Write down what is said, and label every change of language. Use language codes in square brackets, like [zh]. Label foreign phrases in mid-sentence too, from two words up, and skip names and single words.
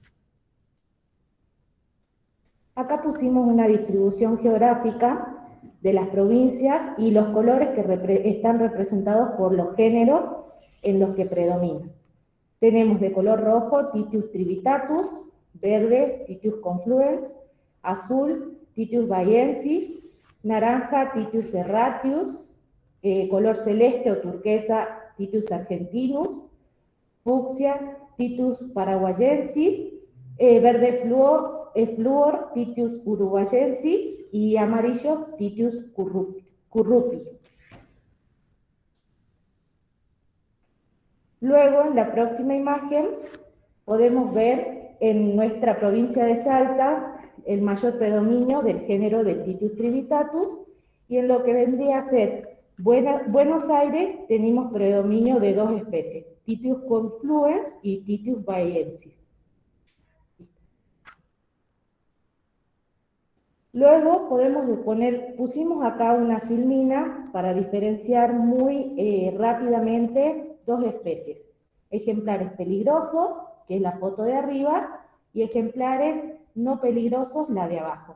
[es] Acá pusimos una distribución geográfica de las provincias y los colores que están representados por los géneros en los que predominan. Tenemos de color rojo Titius trivitatus, verde Titius confluens, azul Titius bahiensis, naranja Titius serratius, color celeste o turquesa Titius argentinus, fucsia Titius paraguayensis, verde fluor Titius uruguayensis y amarillos Titius currupi. Luego, en la próxima imagen, podemos ver en nuestra provincia de Salta el mayor predominio del género de Titius trivitatus, y en lo que vendría a ser Buenos Aires tenemos predominio de 2 especies, Titius confluens y Titius bahiensis. Luego pusimos acá una filmina para diferenciar muy rápidamente 2 especies, ejemplares peligrosos, que es la foto de arriba, y ejemplares no peligrosos, la de abajo.